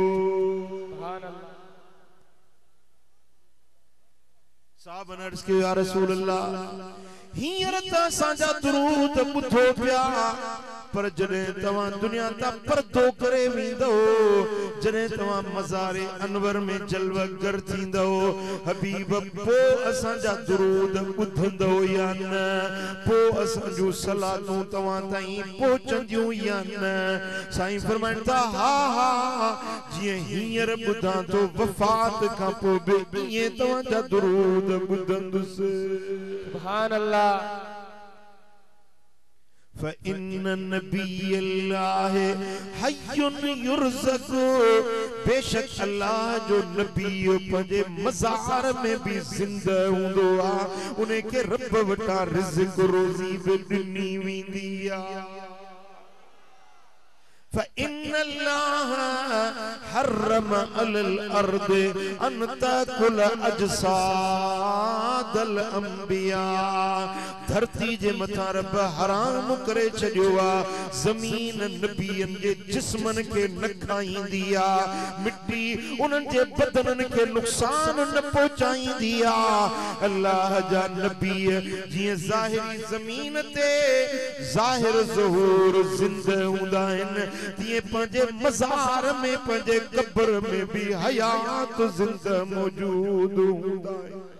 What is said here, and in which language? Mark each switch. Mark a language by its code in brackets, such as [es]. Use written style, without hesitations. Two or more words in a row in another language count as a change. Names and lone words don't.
[sd] साहब अर्ज़ कयो, [ar] يا رسول الله, [sd] हींअर त असांजा दुरूद ॿुधो पिया, पर जॾहिं तव्हां दुनिया ता परदो करे वेंदो, जॾहिं तव्हां मज़ारे अनवर में जलवगर थींदो, हबीब पो असांजा दुरूद ॿुधंदो या न? पो असांजूं सलातूं तव्हां ताईं पहुचंदियूं या न? साईं फरमाइनि था, हा हा, जीअं हींअर ॿुधां थो वफ़ात खां पोइ बि ईअं तव्हांजा दुरूद ॿुधंदुसि। [ar] سبحان الله. فإن نبي الله حي يرزق, [sd] बेशक अल्लाह जो नबी पंहिंजे मज़ार में भी ज़िंदा हूंदो आ, उन के रब वटा रिज़्क़ रोज़ी भी ॾिनी वेंदी आ। [ar] فإن الله حرم على الأرض أن تأكل أجساد الأنبياء, [sd] धरती जे मथां रब हराम करे छॾियो आ ज़मीन नबियन जे जिस्मन के न खाईंदी आ, मिट्टी उन्हनि जे बदनन के नुक़सान न पहुचाईंदी आ। अल्लाह जा नबी जीअं ज़ाहिरी ज़मीन ते ज़ाहिर ज़हूर ज़िंदा हूंदा आहिनि, तीअं पंहिंजे मज़ार में पंहिंजे कब्र में भी हयात ज़िंदा मौजूद हूंदा आहिनि।